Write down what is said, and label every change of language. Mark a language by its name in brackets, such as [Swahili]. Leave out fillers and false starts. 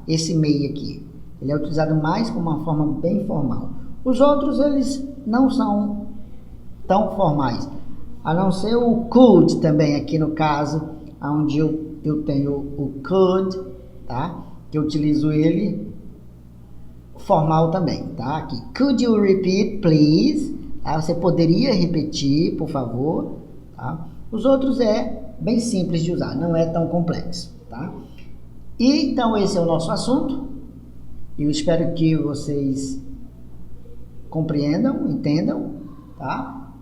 [Portuguese] Esse may aqui, ele é utilizado mais como uma forma bem formal. Os outros, eles não são tão formais, a não ser o could também aqui no caso, onde eu tenho o could, tá? Que eu utilizo ele formal também, tá? [English] Aqui, could you repeat, please? [Portuguese] Tá? Você poderia repetir, por favor, tá? Os outros é bem simples de usar, não é tão complexo, tá? E então esse é o nosso assunto. Eu espero que vocês compreendam, entendam, tá?